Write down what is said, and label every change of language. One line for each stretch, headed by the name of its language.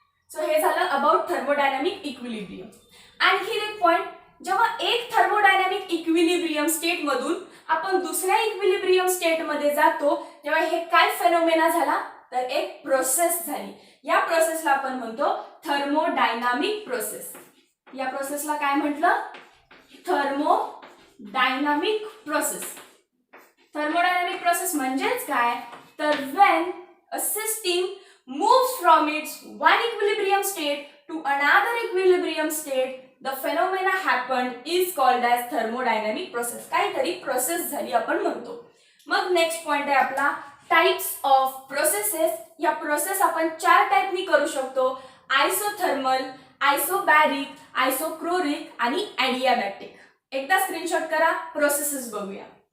Marathi: So हे झालं about thermodynamic equilibrium. आणखी एक पॉइंट, जेव्हा एक थर्मोडायनामिक इक्विलिब्रियम स्टेट मधून आपण दुसऱ्या इक्विलिब्रियम स्टेट मध्ये जातो, तेव्हा हे काय फेनोमेना झाला, तर एक प्रोसेस झाली. या प्रोसेसला आपण म्हणतो थर्मोडायनामिक प्रोसेस. या प्रोसेसला काय म्हटलं, थर्मोडायनामिक प्रोसेस.
English: thermodynamic process
Marathi: म्हणजेच काय, तर
English: When a system moves from its one equilibrium state to another equilibrium state, the phenomena happened is called as thermodynamic process.
Marathi: काहीतरी प्रोसेस झाली आपण म्हणतो. मग नेक्स्ट पॉइंट आहे आपला टाइप्स ऑफ प्रोसेसेस. या प्रोसेस आपण 4 टाइपनी करू शकतो, आयसोथर्मल, आयसोबॅरिक, आयसोक्रोरिक आणि ॲडियाबॅटिक. एकदा स्क्रीनशॉट करा, प्रोसेसेस बघूया.